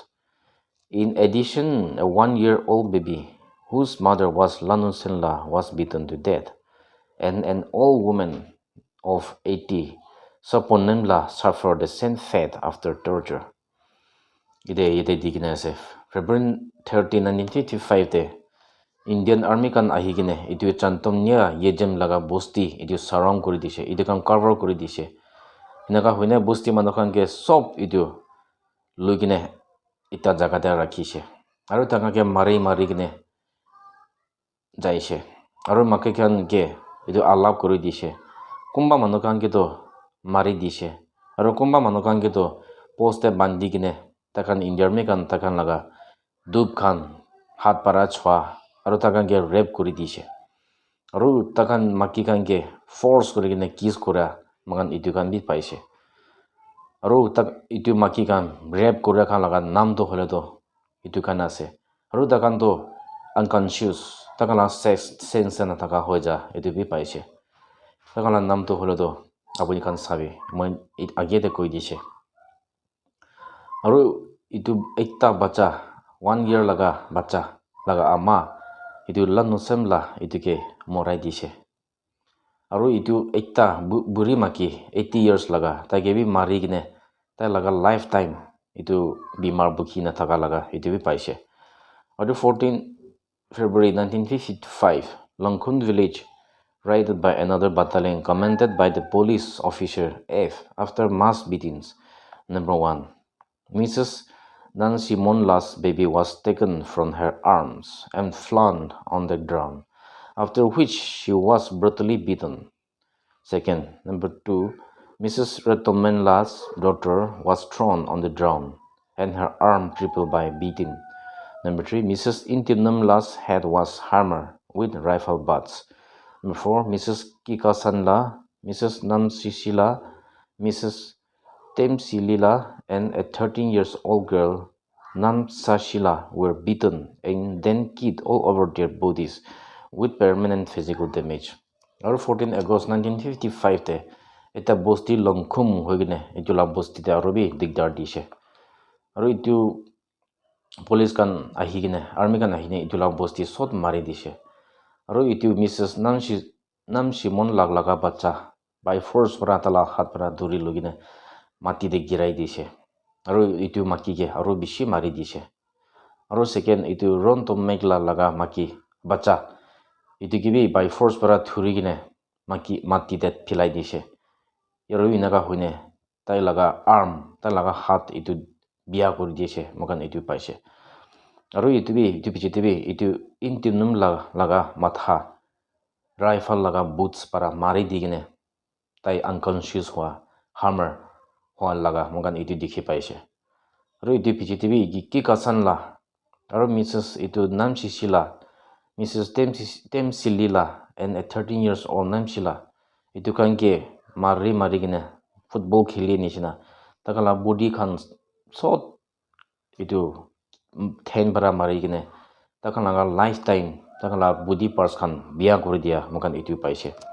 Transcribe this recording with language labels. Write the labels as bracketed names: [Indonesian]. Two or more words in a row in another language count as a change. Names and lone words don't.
[English] In addition, a 1-year-old baby, whose mother was Lanusenla, was beaten to death, and an old woman of 80, Saponemla, suffered the same fate after torture. [Naga Pidgin] Ide dignase. February 13, 1955 te Indian Army kan ahigine itu Chantomnia Yejem laga bosti itu surround kori dise itu kan cover kori dise hinaka hoine bosti manokan ke sob itu lugine ita jaga te rakhise aru tanga ke mari gine jaise aru make kan ke itu alap kori dise kumba manokan ke to mari dise aru kumba manokan ke to poste bandi gine takan Indian Army kan takan laga dub khan hat para chwa aru takan ke rape kori dise aru takan maki kan ke force kori kine kiss kora magan itu kan bi paise aru tak itu maki kan rape kora kan laga nam to hole to itu kan ase aru takan to unconscious takan la sex sense na taka hoja itu bi paise takan la nam to hole to apuni kan sabi moi age te koi dise aru itu ekta bacha 1 year laga bacha laga ama itu lanu semla itu ke morai dise aru itu ekta buri maki 80 years laga ta ke bi mari gine ta laga lifetime itu bimar bukhi na thaka laga itu bi paise aru [English] 14 February 1955 Langkhund village raided by another battalion commanded by the police officer F after mass beatings. Number 1 Mrs. Nan Simon last baby was taken from her arms and flung on the ground, after which she was brutally beaten. Second, number two, Mrs. Rettleman last daughter was thrown on the ground and her arm crippled by beating. Number three, Mrs. Intimnum last head was hammered with rifle butts. Number four, Mrs. Kikasanla, Mrs. Namsisila, Mrs. Temsilila, and a 13 years old girl, Namsashila, were beaten and then kicked all over their bodies with permanent physical damage. [Naga Pidgin] Aru 14 August 1955 te eta bosti longkhum hoigine itula bosti te arobi digdar dise. Aru itu police kan ahigine army kan ahine itula bosti sot mari dise. Aru itu Mrs. Namshimon laglaga bacha by force para tala hat para duri logine mati de girai dise. Aru itu maki ke aru bishi mari dise. Aru second itu ron to megla laga maki bacha itu gibi by force para thuri gine mati de philai dise. Yaru inaga hoine tai laga arm tai laga hat itu biya kori dise mokan itu paise. Aru itu pichite itu intimnum laga matha rifle laga boots para mari digine tai unconscious hua hammer hua laga mokan itu dikhi paise. Aru itu pichite ki kasan la aru Mrs. itu Namsishila, Mrs. Temsilila, [English] and a 13 years old [Naga Pidgin] Namshila itu kanke mari gine football khili nishina takala body khan so itu ten para mari gine takala lifetime takala body parts khan biya kori dia mokan itu paise.